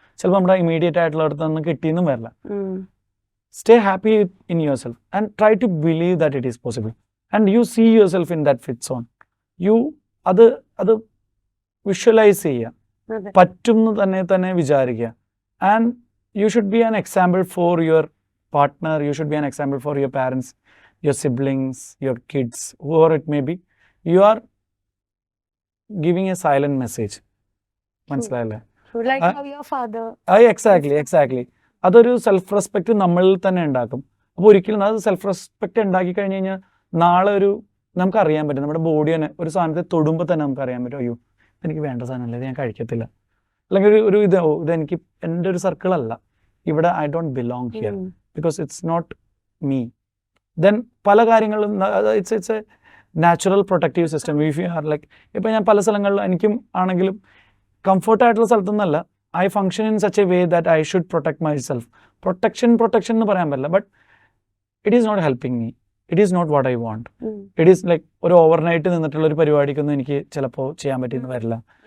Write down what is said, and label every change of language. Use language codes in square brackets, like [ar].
[ml] ചിലപ്പോൾ നമ്മുടെ ഇമീഡിയറ്റ് ആയിട്ടുള്ള അടുത്ത് നിന്ന് കിട്ടിയെന്നും വരില്ല. [en] Stay happy in yourself and try to believe that it is possible. And you see yourself in that fit zone. [ml] അത് visualise ചെയ്യുക, പറ്റും എന്ന് തന്നെ വിചാരിക്കുക. [en] And you should be an example for your partner, you should be an example for your parents, your siblings, your kids, whoever it may be. You are giving a silent message. [ml] മനസ്സിലായല്ലേ? [en] Like how your father. [ml] Exactly അതൊരു self respect നമ്മളിൽ തന്നെ ഉണ്ടാക്കും. അപ്പോൾ ഒരിക്കലും അത് self respect ഉണ്ടാക്കി കഴിഞ്ഞ് കഴിഞ്ഞാൽ നാളെ നമുക്ക് അറിയാൻ പറ്റും, നമ്മുടെ ബോഡി തന്നെ ഒരു സാധനത്തെ തൊടുമ്പോൾ തന്നെ നമുക്ക് അറിയാൻ പറ്റും, അയ്യോ എനിക്ക് വേണ്ട സാധനമല്ല, ഇത് ഞാൻ കഴിക്കത്തില്ല. അല്ലെങ്കിൽ ഇതെനിക്ക് എൻ്റെ ഒരു സർക്കിളല്ല, ഇവിടെ [en] I don't belong here because it's not me. Then പല കാര്യങ്ങളും it's a natural protective system. If you are like, [ml] ഇപ്പോൾ ഞാൻ പല സ്ഥലങ്ങളിൽ എനിക്കും ആണെങ്കിലും കംഫർട്ടായിട്ടുള്ള സ്ഥലത്തൊന്നല്ല, [en] I function in such a way that I should protect myself. [ml] Protection എന്ന് പറയാൻ പറ്റില്ല, [en] But it is not helping me, it is not what I want. It is like [ml] ഒരു ഓവർനൈറ്റ് നിന്നിട്ടുള്ള ഒരു പരിപാടിക്കൊന്നും എനിക്ക് ചിലപ്പോൾ ചെയ്യാൻ പറ്റിയെന്ന് വരില്ല.